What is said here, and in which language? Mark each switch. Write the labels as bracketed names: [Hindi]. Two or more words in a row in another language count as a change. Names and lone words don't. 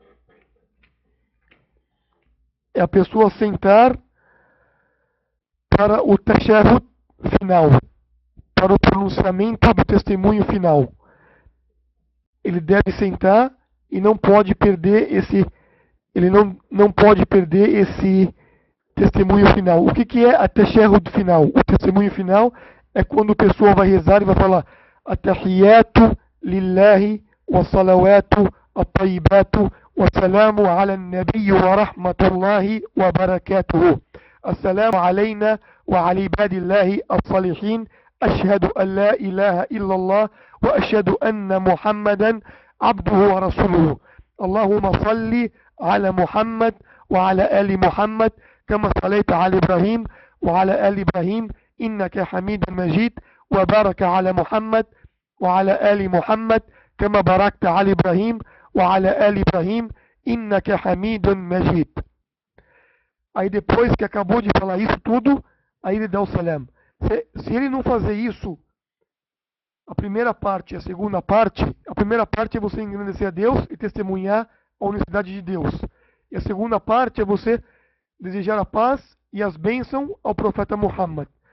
[Portuguese] É a pessoa sentar para o tashahhud final, para o pronunciamento do testemunho final. Ele deve sentar e não pode perder não pode perder esse testemunho final. O que é a tashahhud final? O testemunho final é quando a pessoa vai rezar e vai falar [Arabic] التحيات لله والصلوات الطيبات والسلام على النبي ورحمة الله وبركاته. السلام علينا وعلى عباد الله الصالحين. أشهد أن لا إله إلا الله وأشهد أن محمدا عبده ورسوله اللهم صل على محمد وعلى آل محمد كما صليت على إبراهيم وعلى آل إبراهيم إنك حميد مجيد وبارك على محمد وعلى آل محمد كما باركت على إبراهيم وعلى آل إبراهيم إنك حميد مجيد. [Portuguese] Aí depois que acabou de falar isso tudo, aí ele dá o salam. Se ele não fazer isso, a primeira parte e a segunda parte, a primeira parte é você engrandecer a Deus e testemunhar a unicidade de Deus. E a segunda parte é você desejar a paz e as bênçãos ao profeta Muhammad.